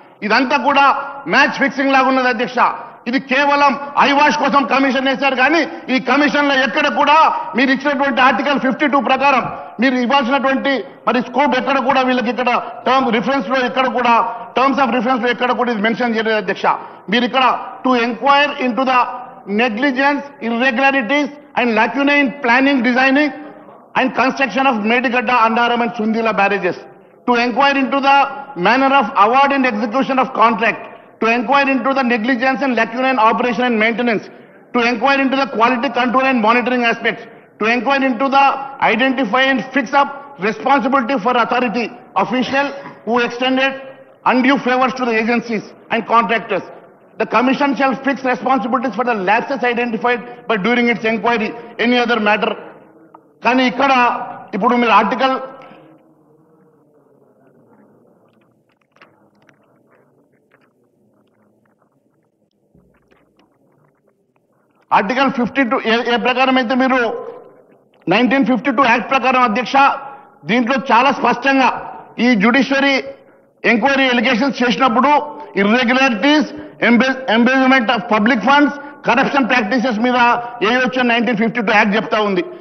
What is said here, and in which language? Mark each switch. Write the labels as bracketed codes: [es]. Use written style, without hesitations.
[te] ఇదంతా కూడా match fixing లాగా ఉన్నది అధ్యక్ష. ఇది కేవలం ఐవాష్ కోసం కమిషన్ వేశారు కానీ ఈ కమిషన్ లో ఎక్కడ కూడా మీరు ఇచ్చినటువంటి ఆర్టికల్ 52 ప్రకారం మీరు ఇవ్వాల్సినటువంటి మరి స్కోప్ ఎక్కడ కూడా వీళ్ళకి ఇక్కడ టర్మ్స్ రిఫరెన్స్ లో ఎక్కడ కూడా టర్మ్స్ ఆఫ్ రిఫరెన్స్ లో ఎక్కడ కూడా ఇది మెన్షన్ చేయలేదు అధ్యక్ష. మీరు ఇక్కడ [en] To inquire into the negligence, irregularities and lacuna in planning, designing and construction of Medigadda, Annaram and Sundilla barrages, to inquire into the manner of award and execution of contract, to inquire into the negligence and lacuna in operation and maintenance, to inquire into the quality control and monitoring aspects, to inquire into the identify and fix up responsibility for authority official who extended undue favors to the agencies and contractors. The commission shall fix responsibilities for the lapses identified by during its inquiry, any other matter. [te] కానీ ఇక్కడ ఇప్పుడు మీరు article 52 ఏ ప్రకారం అయితే మీరు 1952 act ప్రకారం అధ్యక్ష, దీంట్లో చాలా స్పష్టంగా ఈ జ్యుడిషియరీ ఎంక్వైరీ ఎలిగేషన్స్ చేసినప్పుడు irregularities, ఎంబేజ్మెంట్ of public funds, corruption practices మీద ఏయొచ్చు 1952 యాక్ట్ చెప్తా ఉంది.